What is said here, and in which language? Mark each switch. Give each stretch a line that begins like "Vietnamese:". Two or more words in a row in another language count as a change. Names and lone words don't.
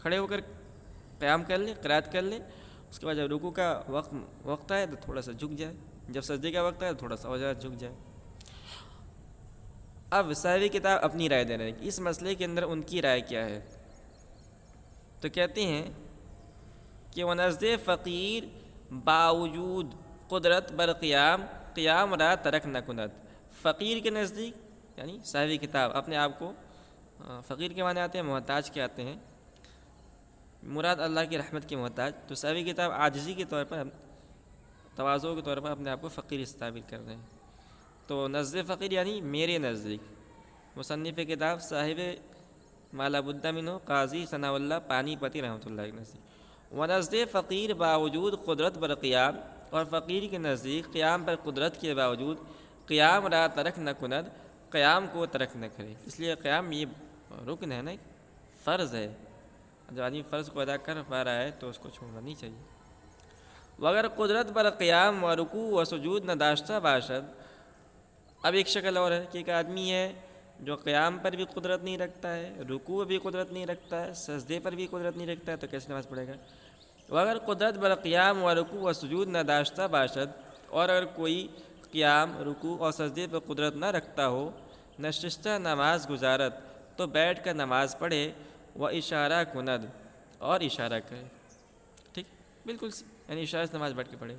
Urdu: کھڑے ہو کر قیام کر لے، قرات کر لے، اس کے بعد جب رکوع کا وقت آئے تو تھوڑا سا جھک جائے، جب سجدے کا وقت آئے تو تھوڑا سا اور زیادہ جھک جائے۔ اب صاحب کتاب اپنی رائے دے رہے ہیں کہ اس مسئلے کے اندر ان کی رائے کیا ہے۔ تو کہتے ہیں کہ وہ
Persian: نزد فقیر باوجود قدرت بر قیام را ترک نہ کند۔
Urdu: فقیر کے نزدیک یعنی صاحب کتاب اپنے آپ کو فقیر کے معنی آتے ہیں، محتاج کے آتے ہیں، مراد اللہ کی رحمت کے محتاج، تو صاحب کتاب عاجزی کے طور پر، تواضع کے طور پر اپنے آپ کو فقیر تعبیر کر رہے ہیں۔ تو
Persian: نزد فقیر
Urdu: یعنی میرے نزدیک، مصنف کتاب صاحب مالا بدھ منہ قاضی ثناء اللہ پانی پتی رحمۃ اللہ کے نزدیک،
Persian: و نزد فقیر باوجود قدرت بر قیام،
Urdu: اور فقیر کے نزدیک قیام پر قدرت کے باوجود
Persian: قیام را ترک نہ کند،
Urdu: قیام کو ترک نہ کرے۔ اس لیے قیام یہ رکن ہے نا، فرض ہے، جب آدمی فرض کو ادا کر پا رہا ہے تو اس کو چھوڑنا نہیں چاہیے۔
Persian: وگر قدرت بر قیام و رکوع و سجود نہ داشتہ باشد،
Urdu: اب ایک شکل اور ہے کہ ایک آدمی ہے جو قیام پر بھی قدرت نہیں رکھتا ہے، رکوع بھی قدرت نہیں رکھتا ہے، سجدے پر بھی قدرت نہیں رکھتا ہے، تو کیسے نماز پڑھے گا؟
Persian: اگر قدرت بر قیام و رکوع و سجود نہ داشتہ باشد،
Urdu: اور اگر کوئی قیام، رکوع اور سجدے پر قدرت نہ رکھتا ہو،
Persian: نشستہ نماز گزارت،
Urdu: تو بیٹھ کر نماز پڑھے،
Persian: و اشارہ کند،
Urdu: اور اشارہ کرے۔ ٹھیک، بالکل یعنی اشارہ سے نماز بیٹھ کے پڑھے گا۔